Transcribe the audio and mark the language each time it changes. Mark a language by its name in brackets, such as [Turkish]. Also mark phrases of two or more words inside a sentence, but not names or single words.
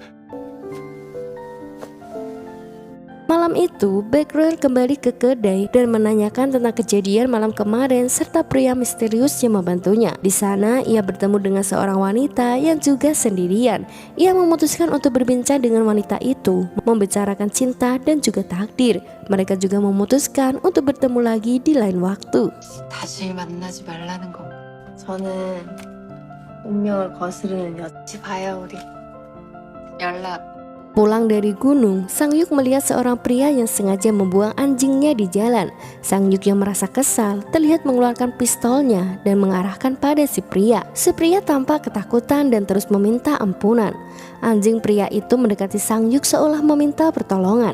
[Indonesian] Malam itu, Baekhyun kembali ke kedai dan menanyakan tentang kejadian malam kemarin serta pria misterius yang membantunya. Di sana, ia bertemu dengan seorang wanita yang juga sendirian. Ia memutuskan untuk berbincang dengan wanita itu, membicarakan cinta dan juga takdir. Mereka juga memutuskan untuk bertemu lagi di lain waktu. [Korean] 다시 만나지 말라는 거. 저는 운명을 거스르는 여지 봐요 우리. 연락 [Indonesian] Pulang dari gunung, Sang Yuk melihat seorang pria yang sengaja membuang anjingnya di jalan. Sang Yuk yang merasa kesal terlihat mengeluarkan pistolnya dan mengarahkan pada si pria. Si pria tampak ketakutan dan terus meminta ampunan. Anjing pria itu mendekati Sang Yuk seolah meminta pertolongan.